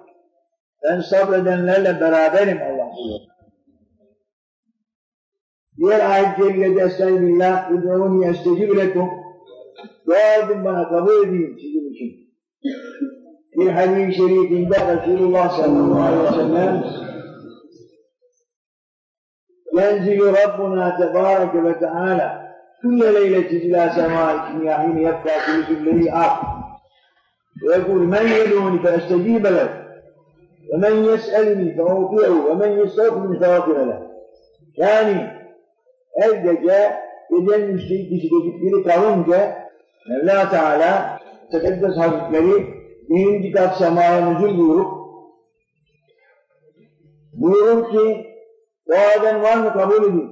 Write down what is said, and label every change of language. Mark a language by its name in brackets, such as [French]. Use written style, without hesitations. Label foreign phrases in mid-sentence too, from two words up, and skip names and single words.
[Turkish] Ben sabredenlerle beraberim Allah diyor. Diğer ayet-i kerimede Estağfirullah, [Arabic] ادعوني أستجب لكم. [Turkish] Dua edin bana, kabul edeyim sizin için. Bir hadis-i şerifinde [Arabic] Resulullah صلى الله عليه وسلم ينزل ربنا تبارك وتعالى كل ليلة إلى سماء الدنيا حين يبقى ثلث الليل آخر ويقول من يدعوني فأستجيب له ومن يسألني فأعطيه ومن يستغفرني فأغفر له. [Turkish] Yani her gece gecenin ikisi biri kalınca Mevla Teala Tekaddes Hazretleri birinci kat semaya nüzul buyurup Buyurun ki, duaden var mı kabul edin.